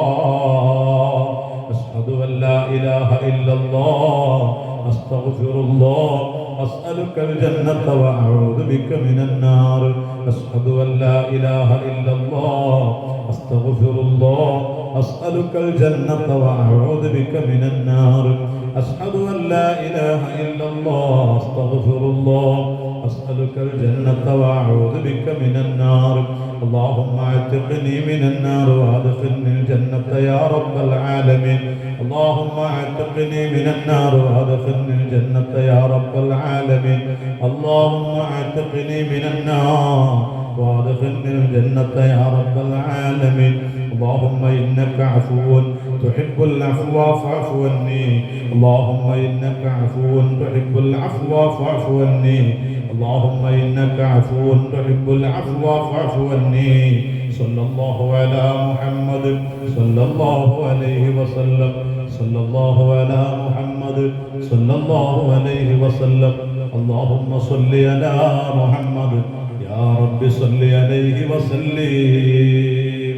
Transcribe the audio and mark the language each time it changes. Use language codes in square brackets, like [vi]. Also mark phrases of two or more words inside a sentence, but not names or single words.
[ar] أشهد أن لا إله إلا الله أستغفر الله أسألك الجنة وأعوذ بك من النار. أشهد أن لا إله إلا الله أستغفر الله أسألك الجنة وأعوذ بك من النار. أشهد أن لا إله إلا الله أستغفر الله أسألك الجنة وأعوذ بك من النار. اللهم اعتقني من النار وأدخلني الجنة يا رب العالمين. اللهم اعتقني من النار وأدخلني الجنة يا رب العالمين. اللهم اعتقني من النار وأدخلني الجنة يا رب العالمين. اللهم إنك عفو تحب العفو فاعف عني. اللهم إنك عفو تحب العفو فاعف عني. اللهم إنك عفو تحب العفو فاعف عني. صلى الله على محمد صلى الله عليه وسلم صلى الله على محمد صلى الله عليه وسلم اللهم صل على محمد يا ربي صل عليه وسلم.